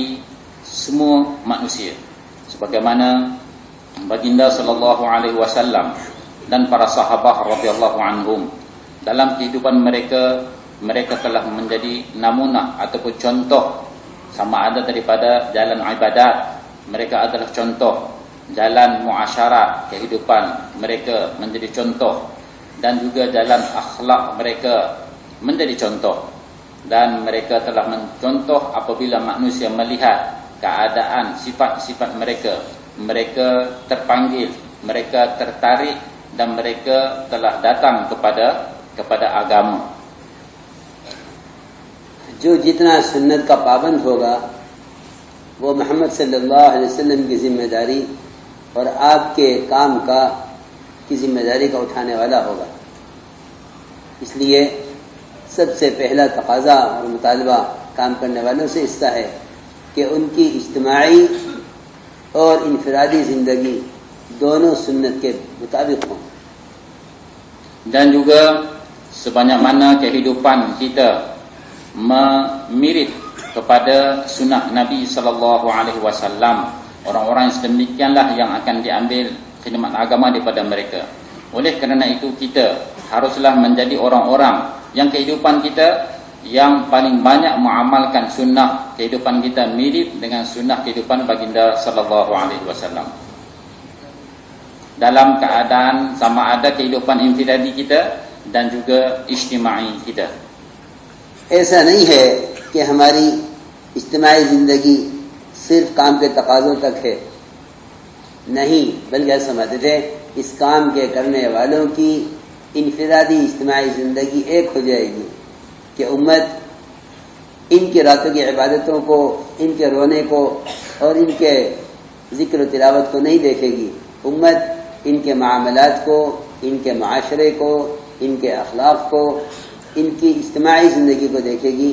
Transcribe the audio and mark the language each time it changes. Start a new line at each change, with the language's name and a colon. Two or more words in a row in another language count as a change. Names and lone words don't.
Malay: semua manusia, sebagaimana baginda
Arabic: صلى الله عليه وسلم
Malay: dan para sahabat
Arabic: رضي الله عنهم
Malay: dalam kehidupan mereka telah menjadi namunah ataupun contoh, sama ada daripada jalan ibadat mereka adalah contoh, jalan muasyarat kehidupan mereka menjadi contoh, dan juga jalan akhlak mereka menjadi contoh. Dan mereka telah mencontoh apabila manusia melihat keadaan sifat-sifat mereka terpanggil, mereka tertarik dan mereka telah datang kepada agama.
Urdu: جو جتنا سنت کا پابند ہوگا وہ محمد
Arabic: صلی اللہ علیہ وسلم
Urdu: کی ذمہ داری اور آپ کے کام کی ذمہ داری کا اٹھانے والا ہوگا۔ اس لیے سب سے پہلا تقاضا اور مطالبہ کام کرنے والوں سے اس کا ہے کہ ان کی اجتماعی اور انفرادی زندگی دونوں سنت کے مطابق ہوں۔
Malay: Dan juga sebanyak mana kehidupan kita memirip kepada sunnah Nabi
Arabic: صلى الله عليه وسلم,
Malay: orang-orang yang sedemikianlah yang akan diambil khidmat agama daripada mereka. Oleh kerana itu kita haruslah menjadi orang-orang yang kehidupan kita yang paling banyak mengamalkan sunnah kehidupan kita mirip dengan sunnah kehidupan baginda
Arabic: صلى الله عليه وسلم.
Malay: Dalam keadaan sama ada kehidupan infiradi kita dan juga ijtima'i kita.
Urdu: ایسا نہیں ہے کہ ہماری اجتماعی زندگی صرف کام کے تقاضوں تک ہے، نہیں، بلکہ سمجھتے تھے اس کام کے کرنے والوں کی انفرادی اجتماعی زندگی ایک ہو جائے گی کہ امت ان کی راتوں کی عبادتوں کو، ان کے رونے کو اور ان کے ذکر و تلاوت کو نہیں دیکھے گی، امت ان کے معاملات کو، ان کے معاشرے کو، ان کے اخلاق کو، ان کی اجتماعی زندگی کو دیکھے گی۔